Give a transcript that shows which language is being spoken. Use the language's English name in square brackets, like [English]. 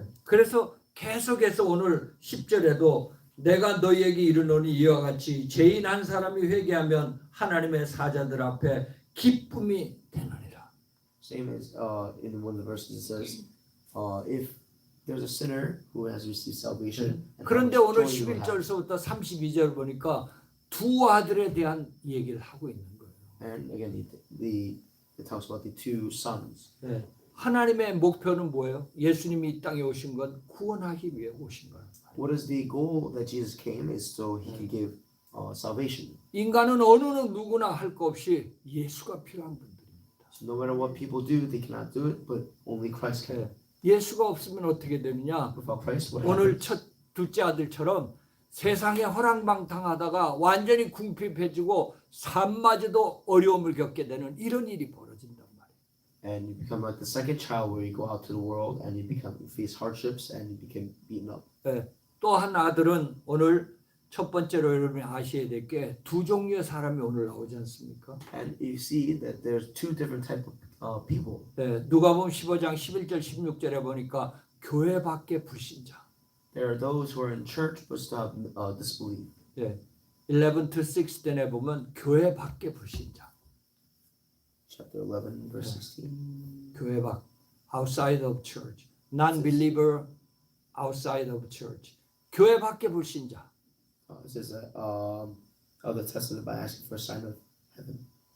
[Korean] 그래서 계속해서 오늘 10절에도 내가 너희에게 이르노니 이와 같이 죄인 한 사람이 회개하면 하나님의 사자들 앞에 기쁨이 되느니라. [English] Same as in one of the verses it says, if there's a sinner who has received salvation. [Korean] 그런데 오늘 11절서부터 32절 보니까 두 아들에 대한 얘기를 하고 있는 거예요. [English] And again, it talks about the two sons. [Korean] 하나님의 목표는 뭐예요? 예수님이 이 땅에 오신 건 구원하기 위해 오신 거예요. [English] What is the goal that Jesus came is so he can give salvation. [Korean] 인간은 어느 누구나 할 거 없이 예수가 필요한 분들입니다. [English] So no matter what people do, they cannot do it, but only Christ can. [Korean] 예수가 없으면 어떻게 되느냐? [English] Without Christ, what [Korean] 오늘 [English] happens? [Korean] 둘째 아들처럼 세상에 허랑방탕하다가 완전히 궁핍해지고 삶마저도 어려움을 겪게 되는 이런 일이 벌어진단 말이에요. [English] And you become like the second child where you go out to the world and you face hardships and you become beaten up. [Korean] 또 한 아들은 오늘 첫 번째로 여러분이 아셔야 될 게 두 종류의 사람이 오늘 나오지 않습니까? [English] And you see that there's two different type of people. [Korean] 누가복음 15장 11절 16절에 보니까 교회 밖의 불신자. [English] There are those who are in church but still have disbelief. [Korean] 11 to 16에 보면 교회 밖의 불신자. [English] Chapter 11, verse 16. [Korean] 교회 밖, [English] outside of church, non-believer outside of church. [Korean] 교회 밖의 불신자. [English] It says that they tested it by asking for a sign of heaven.